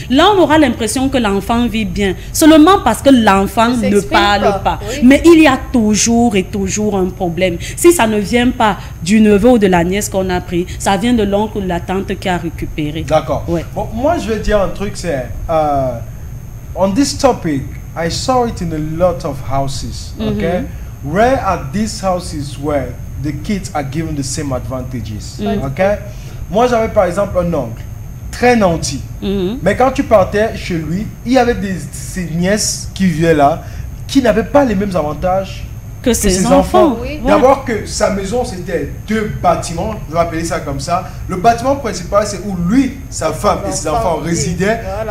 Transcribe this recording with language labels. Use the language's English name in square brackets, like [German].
[French] Là, on aura l'impression que l'enfant vit bien, seulement parce que l'enfant ne parle pas. Oui. Mais il y a toujours et toujours un problème. Si ça ne vient pas du neveu ou de la nièce qu'on a pris, ça vient de l'oncle ou de la tante qui a récupéré. D'accord. Ouais. Bon, moi, je vais dire un truc, c'est... [English] on this topic, I saw it in a lot of houses, okay? Where are these houses where the kids are given the same advantages, okay? [French] Moi, j'avais par exemple un oncle, très nanti. Mais quand tu partais chez lui, il y avait ses nièces qui vivaient là, qui n'avaient pas les mêmes avantages que ses enfants. Oui. D'abord que sa maison, c'était 2 bâtiments, je vais appeler ça comme ça. Le bâtiment principal, c'est où lui, sa femme et ses enfants résidaient. Voilà.